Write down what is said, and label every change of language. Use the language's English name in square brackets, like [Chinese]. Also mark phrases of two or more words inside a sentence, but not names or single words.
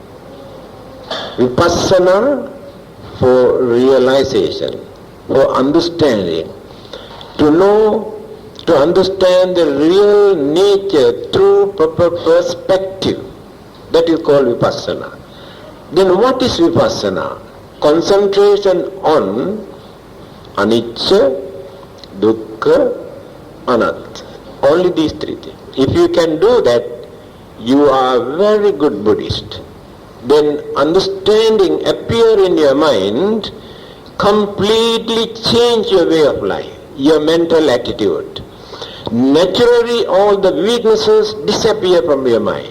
[English] Vipassana for realization, for understanding, to know, to understand the real nature through proper perspective. That is called vipassana. Then what is vipassana? Concentration on [Pali] Anicca, dukkha, anatta. [English] Only these three things. If you can do that, you are a very good Buddhist. Then understanding appear in your mind, completely change your way of life, your mental attitude. Naturally all the weaknesses disappear from your mind.